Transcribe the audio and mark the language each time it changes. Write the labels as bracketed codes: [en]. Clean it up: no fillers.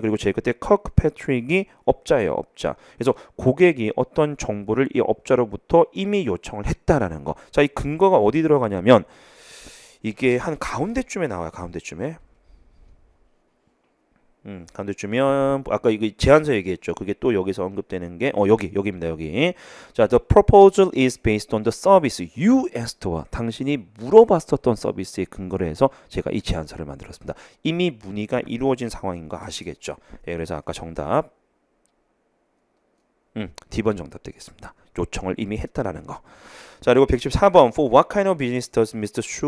[ko] 그리고 제일 끝에 커크 패트릭이 업자예요. 업자. 그래서 고객이 어떤 정보를 이 업자로부터 이미 요청을 했다라는 거. 자, 이 근거가 어디 들어가냐면 이게 한 가운데쯤에 나와요. 가운데쯤에. 가운데쯤이면 아까 이거 제안서 얘기했죠. 그게 또 여기서 언급되는 게 여기입니다. 여기. [en] 자, the proposal is based on the service you asked for. [ko] 당신이 물어봤었던 서비스에 근거를 해서 제가 이 제안서를 만들었습니다. 이미 문의가 이루어진 상황인 거 아시겠죠? 예, 그래서 아까 정답 D번 정답 되겠습니다. 요청을 이미 했다라는 거. 자, 그리고 [en] 114번 For what kind of business does Mr.